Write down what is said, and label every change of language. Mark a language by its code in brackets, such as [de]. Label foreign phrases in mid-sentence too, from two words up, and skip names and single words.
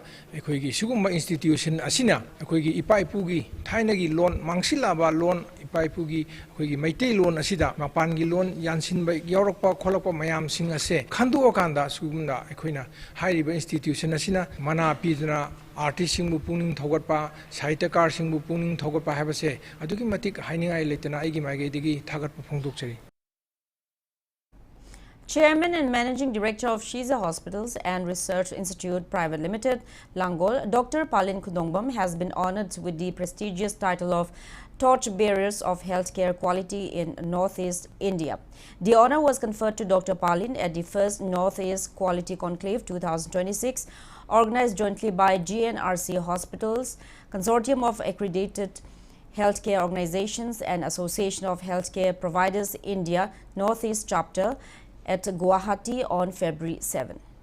[mni] akhoi gi sugumba institution asina akhoi gi ipai pu gi thaina gi lon mangsilaba lon ipai pu gi akhoi gi Meiteilon asida mapan gi lon yansin ba yaurokpa kholokpa mayam sing ase khandu kanda sugumda akhoi na hairiba institution asina mana pidna artist singbu puning thogatpa sahityakar singbu puning thogatpa habase adugi matik hainingai letana aigi maige digi thagatpa phongdokchari. [en] Chairman and Managing Director of Shiza Hospitals and Research Institute Private Limited, Langol, Dr. Palin Kudongbam has been honored with the prestigious title of Torchbearers of Healthcare Quality in Northeast India. The honor was conferred to Dr. Palin at the first Northeast Quality Conclave 2026, organized jointly by GNRC Hospitals, Consortium of Accredited Healthcare Organizations and Association of Healthcare Providers India Northeast Chapter at Guwahati on February 7.